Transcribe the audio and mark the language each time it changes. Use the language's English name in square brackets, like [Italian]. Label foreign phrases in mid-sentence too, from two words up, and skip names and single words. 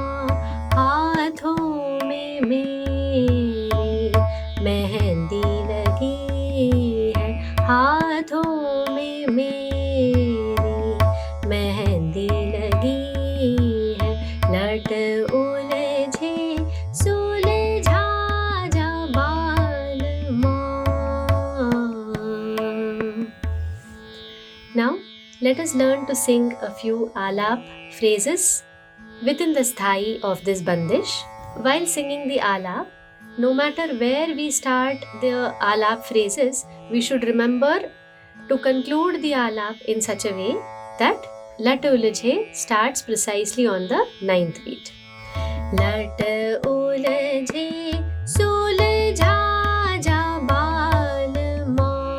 [Hindi] हाथों में मेरे मेहंदी लगी है. हाथों में मेरे मेहंदी लगी है. लट उलझे सुलझा जा बालमा. [English] Now let us learn to sing a few alap phrases within the sthai of this bandish. While singing the alap, no matter where we start the alap phrases, we should remember to conclude the alap in such a way that Lat Uljhe starts precisely on the ninth beat. [Hindi] लट उलझे सुलझा जा बालमा.